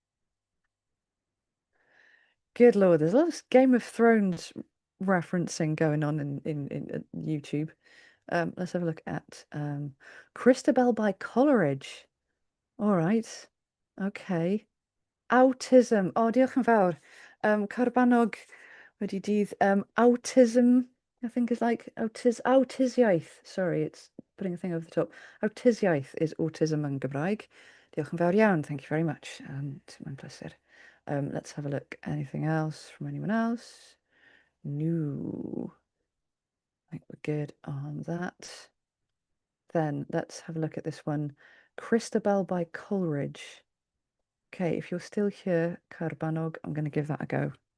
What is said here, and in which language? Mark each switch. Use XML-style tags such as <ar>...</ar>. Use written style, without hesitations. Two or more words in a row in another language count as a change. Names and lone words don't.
<en>Good Lord, there's a lot of Game of Thrones referencing going on in YouTube. Let's have a look at Christabel by Coleridge. All right. Okay. Autism.</en> <cy>Oh, diolch yn fawr. Carbanog wedi dydd.</cy> <en>Autism, I think is like autisiaeth. Sorry, it's putting a thing over the top.</en> <cy>Autisiaeth</cy> <en>is autism</en> <cy>yn Gymraeg. Diolch yn fawr iawn.</cy> <en>Thank you very much. And mae'n pleasure. Let's have a look. Anything else from anyone else? No. I think we're good on that. Then let's have a look at this one. Christabel by Coleridge. Okay, if you're still here, Carbanog, I'm going to give that a go.</en>